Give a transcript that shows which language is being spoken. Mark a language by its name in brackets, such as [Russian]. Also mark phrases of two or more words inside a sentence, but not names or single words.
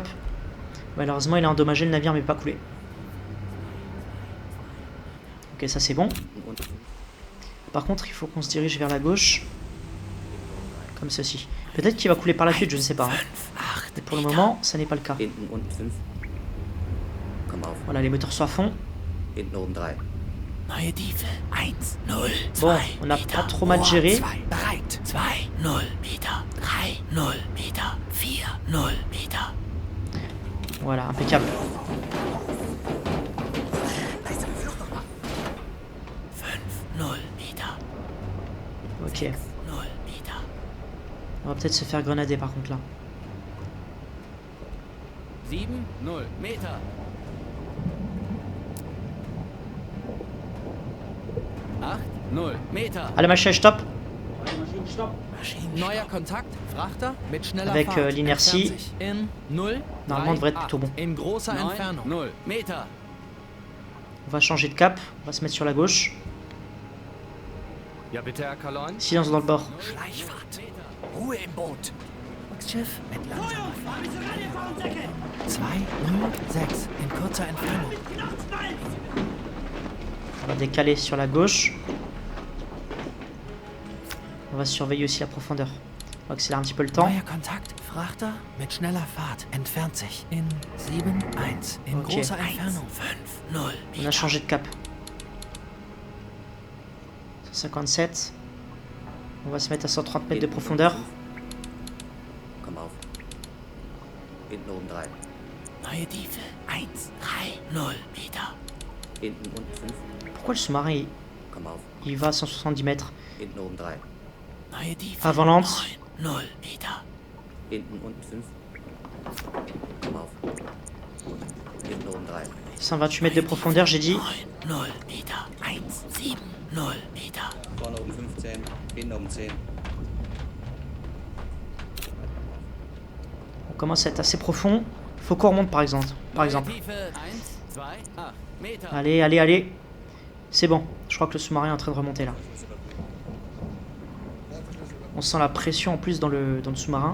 [French] Malheureusement, il a endommagé le navire, mais pas coulé. Ok, ça c'est bon. Par contre, il faut qu'on se dirige vers la gauche. Comme ceci. Peut-être qu'il va couler par la suite, je ne sais pas. Mais pour le moment, ça n'est pas le cas. [German] Hinten unten 5. Komm auf. [French] Voilà, les moteurs sont à fond. [German] Hinten oben 3. Neue Tiefe. 1, 0, 2 [French] Bon, on n'a pas trop mal géré. [German] Bereit. 2, 0 Meter. 3, 0 Meter. 4, 0 Meter. [French] Voilà, impeccable. [German] 5, 0 Meter. [French] Ok. [German] 0 Meter. [French] On va peut-être se faire grenader par contre là. [German] 7, 0 Meter. 8, 0 Meter. Allez, Maschine, stop. Maschinen. Neuer Kontakt, Frachter mit schneller [French] Avec, [German] Fahrt. [French] l'inertie. [German] In 0, [French] Normalement, on devrait être plutôt bon. [German] In großer Entfernung. 0 Meter. [French] On va changer de cap. On va se mettre sur la gauche. [German] Ja bitte, Herr Kalon. [French] Silence dans le bord. [German] Schleichfahrt. Ruhe im Boot. Schiff mit langsamer Fahrt. 2, 0, 6. In kurzer Entfernung. [French] On va décaler sur la gauche. On va surveiller aussi la profondeur. On va accélérer un petit peu le temps. [German] Neuer Kontakt. Frachter mit schneller Fahrt. Entfernt sich. In 7, 1. In Okay. großer Entfernung. 5, 0 [French] On a changé de cap. 157. On va se mettre à 130 mètres de profondeur. [German] Komm auf. Hinten oben 3. Neue Tiefe. 1, 3, 0 Meter. Hinten unten 5. [French] Pourquoi le sous-marin [German] Komm auf. [French] il va à 170 mètres? [German] Hinten oben 3. Neue Tiefe. [French] Avant lente. [German] 9, 0 Meter. Hinten unten 5. Komm auf. Hinten oben 3. [French] 128 mètres de profondeur, j'ai dit. [German] 9, 0 Meter. 1, 7, 0 Meter. Vorne oben 15. Hinten oben 10. [French] On commence à être assez profond. Faut qu'on remonte par exemple. [German] Neue Tiefe 1, 2, 8 Meter. [French] Allez, allez, allez. C'est bon. Je crois que le sous-marin est en train de remonter là. On sent la pression en plus dans le sous-marin.